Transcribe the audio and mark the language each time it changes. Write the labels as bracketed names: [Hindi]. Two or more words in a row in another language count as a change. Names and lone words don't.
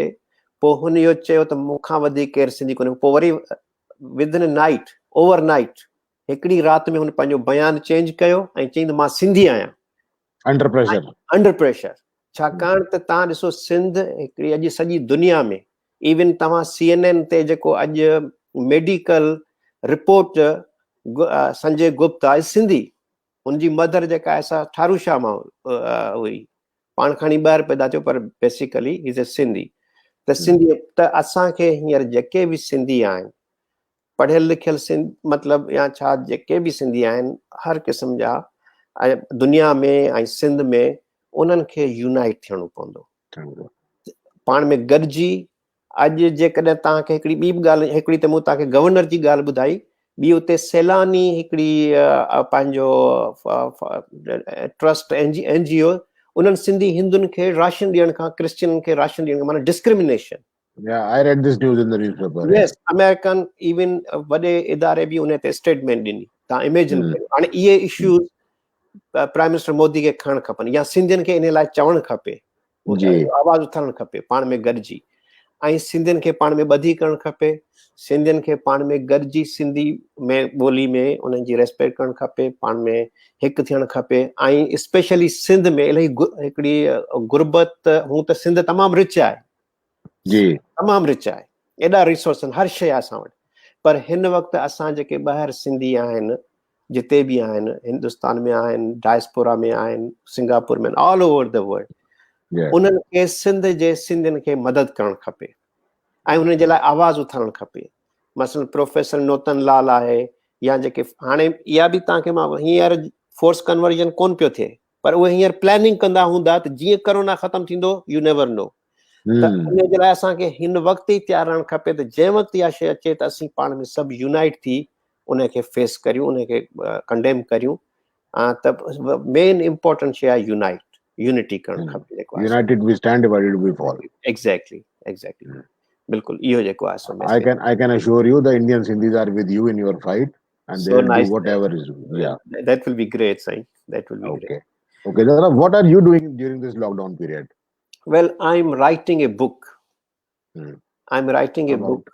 [Sindhi] पोइ हुन इहो चयो त मूंखां वधीक केरु सिंधी कोन्हे. पोइ वरी [English] within night, over night, [Sindhi] हिकिड़ी राति में हुन पंहिंजो बयानु चेंज कयो ऐं चयईं त मां सिंधी आहियां. [English] under pressure. [Sindhi] छाकाणि त तव्हां ॾिसो, सिंध हिकिड़ी अॼु सॼी दुनिया में, इवन तव्हां CNN ते जेको अॼु [English] medical report Sanjay Gupta is Sindhi. [Sindhi] हुनजी मदर जेका आहे सा ठारूशा मां हुई, पाण खणी ॿाहिरि पैदा थियो, पर [English] basically is a Sindhi. [Sindhi] त सिंधी त असांखे हींअर जेके बि सिंधी आहिनि, पढ़ियल लिखियल मतिलबु या छा, जेके बि सिंधी आहिनि हर क़िस्म जा, ऐं दुनिया में ऐं सिंध में, उन्हनि खे यूनाइट थियणो पवंदो, पाण में गॾिजी. अॼु जेकॾहिं तव्हांखे हिकिड़ी ॿी बि ॻाल्हि, हिकिड़ी त मूं तव्हांखे गवर्नर जी ॻाल्हि ॿुधाई, ॿी उते सैलानी हिकिड़ी पंहिंजो [English] trust NGO, [Sindhi] उन्हनि सिंधी हिंदुनि खे राशन ॾियण खां, क्रिश्चियन खे राशन ॾियण खां, माना डिस्क्रिमिनेशन. [English] Yeah, I read this news in the newspaper. [Sindhi] Yes, [English] American even [Sindhi] वॾे इदारे बि उन ते स्टेटमेंट ॾिनी. तव्हां इमेजिन कयो. हाणे इहे इश्यूज़ [English] prime minister [Sindhi] मोदी खे खणणु खपनि, या सिंधियुनि खे इन लाइ चवणु खपे, आवाज़ उथारणु खपे पाण में गॾिजी. ऐं सिंधियुनि खे पाण में ॿधी करणु खपे. सिंधियुनि खे पाण में गॾिजी सिंधी में ॿोली में उन्हनि जी रेस्पेक्ट करणु खपे, पाण में हिकु थियणु खपे. ऐं स्पेशली सिंध में इलाही हिकिड़ी गुरबत, हूं त सिंध तमामु रिच आहे, तमामु रिच आहे, एॾा रिसोर्स आहिनि, हर शइ आहे असां वटि. पर हिन वक़्तु असां जेके ॿाहिरि सिंधी आहिनि, जिते बि आहिनि, हिंदुस्तान में आहिनि, डायस्पोरा में आहिनि, सिंगापुर में, [English] all over the world, [Sindhi] उन्हनि खे सिंधियुनि खे मदद करणु खपे ऐं उन जे लाइ आवाज़ उथारणु खपे. मसलन प्रोफेसर नोतन लाल आहे, या जेके हाणे इहा बि तव्हांखे मां, हींअर [English] force conversion [Sindhi] कोन पियो थिए, पर उहे हींअर प्लानिंग कंदा हूंदा त जीअं कोरोना ख़तम थींदो, [English] you never know. [Sindhi] त इन जे लाइ असांखे हिन वक़्तु ई तयारु रहणु खपे त जंहिं वक़्तु इहा शइ अचे त असीं पाण में सभु यूनाइट थी उनखे फेस करियूं, उनखे कंडेम करियूं। त [English] main important [Sindhi] शइ आहे यूनिटी करणु खपे जेको आहे। [English] United we stand, divided we fall. Exactly. [Sindhi] बिल्कुलु इहो जेको आहे सो [English] I can assure you the Indian Sindhis are with you in your fight and they so will do nice. whatever is. Yeah. That will be great, Sai. That will be great. Okay, Dada, what are you doing during this lockdown period? Well, I'm writing a book. I'm writing a book.